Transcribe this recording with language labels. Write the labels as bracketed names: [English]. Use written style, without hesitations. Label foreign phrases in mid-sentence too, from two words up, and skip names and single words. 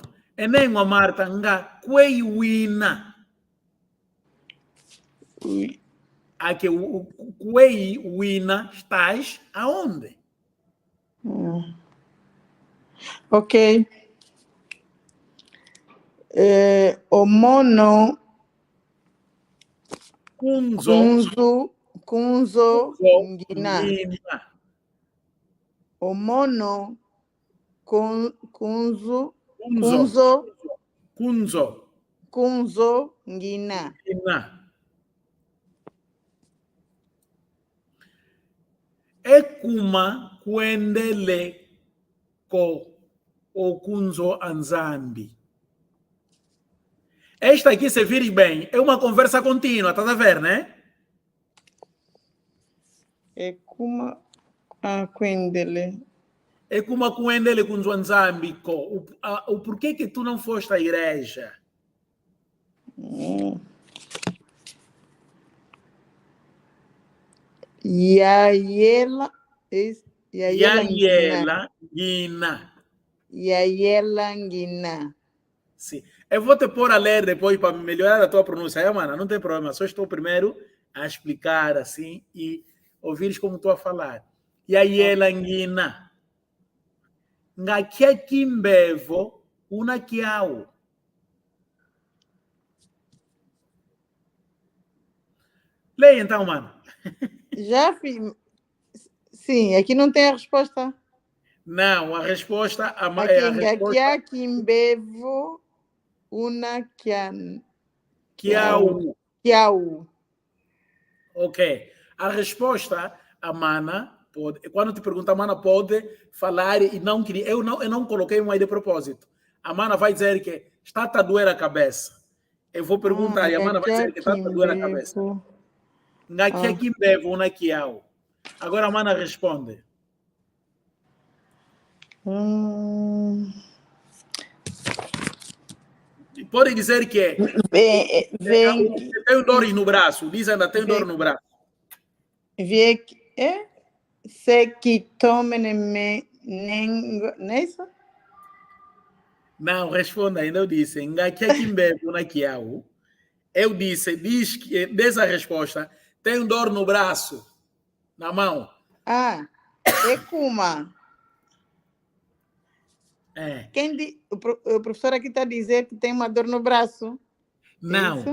[Kongo] Enem uma Marta nga kweiwina. [Portuguese] Aqui, o kweiwina estás aonde? Ok. [Kongo] O mono kunzo ngina. O mono kunzo ngina. Ekuma kuendele ko okunzo anzambi. [Portuguese] Esta aqui, se vires bem, é uma conversa contínua, estás a ver, né? [Kongo] Ekuma kuendele. Ekuma kuendele kunzo anzambi ko. [Portuguese] O porquê que tu não foste à igreja? [Kongo] Yayela ngina. [Portuguese] Sim. Eu vou te pôr a ler depois para melhorar a tua pronúncia. Mano, não tem problema. Só estou primeiro a explicar assim e ouvires como estou a falar. [Kongo] Yayela ngina. Ngakia kimbevo una kiao. [Portuguese] Leia então, mano. Já fiz. Sim, aqui não tem a resposta. Não, a resposta... [Kongo] Aqui kimbevo una kiao. [Portuguese] Ok. A resposta, a mana, pode, quando te pergunta, a mana pode falar e não queria. Eu não coloquei um aí de propósito. A mana vai dizer que está a doer a cabeça. Eu vou perguntar e a mana vai dizer que está a doer a cabeça. [Kongo] Ngakia kimbevo una kiao. [Portuguese] Agora a mana responde. Pode dizer que tem dor no braço. Diz ainda tem dor no braço. Se que tome nengo, não é isso? Não, responda ainda. Eu disse, [Kongo] ngakia kimbevo una kiao. [Portuguese] Eu disse, diz que dessa resposta tem dor no braço, na mão. [Kongo] Ekuma. [Portuguese] O professor aqui está a dizer que tem uma dor no braço. Não.